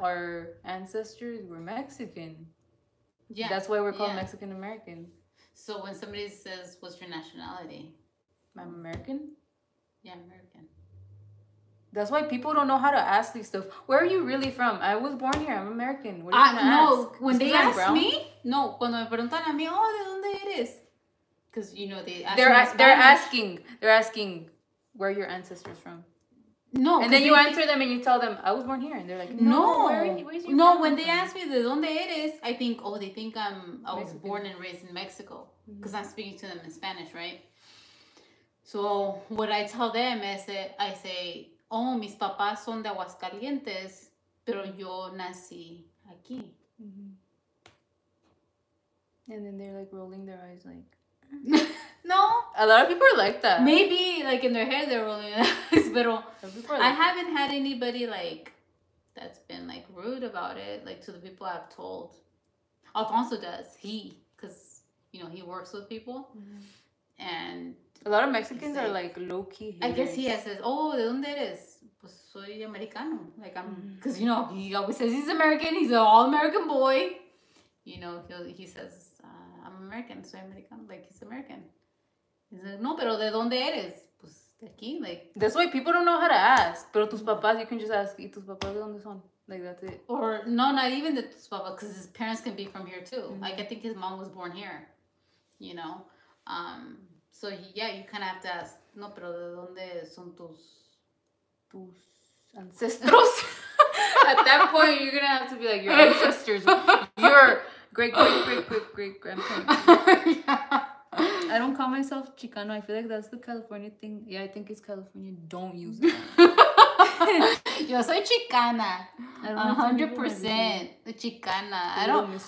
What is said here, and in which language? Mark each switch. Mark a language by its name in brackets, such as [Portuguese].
[English] our ancestors, we're Mexican. Yeah. That's why we're called Mexican American. So when somebody says, what's your nationality? I'm American? Yeah, American. That's why people don't know how to ask these stuff. Where are you really from? I was born here. I'm American. What are you gonna ask? When they ask me, [Spanish] cuando me preguntan a mí, oh, ¿de dónde eres? [English] Because, you know, they're asking where are your ancestors from. No. And then you answer them and you tell them, I was born here. And they're like, no. Where's your no, when they ask me, [Spanish] ¿de dónde eres? [English] I think, they think I was born and raised in Mexico. Because I'm speaking to them in Spanish, right? So what I tell them is that I say, oh, [Spanish] mis papás son de Aguascalientes, pero yo nací aquí. [English] Mm-hmm. And then they're like rolling their eyes like... No. A lot of people are like that. Maybe like in their head they're rolling their eyes, but I haven't had anybody like that's been like rude about it, like to the people I've told. Alfonso does. Because, you know, he works with people. Mm-hmm. And a lot of Mexicans are like low-key haters. I guess he says, oh, [Spanish] ¿de dónde eres? Pues soy americano. [English] Like I'm, because, you know, he always says he's American. He's an all-American boy. You know, he says, I'm American, [Spanish] soy americano. [English] Like, he's American. He's like, [Spanish] no, pero ¿de dónde eres? Pues de aquí. [English] Like, that's why people don't know how to ask. [Spanish] Pero tus papás, [English] you can just ask, [Spanish] ¿y tus papás de dónde son? [English] Like, that's it. Or, no, not even the [Spanish] tus papás, [English] because his parents can be from here, too. Mm-hmm. Like, I think his mom was born here. You know? So, you kind of have to ask, no, [Spanish] pero ¿de dónde son tus ancestros? [English] At that point, you're going to have to be like, your ancestors, your great-great-great-great-great-grandparents. Yeah. I don't call myself Chicano. I feel like that's the California thing. Yeah, I think it's California. Don't use it. [Spanish] Yo soy Chicana. 100% Chicana. [English] I don't know.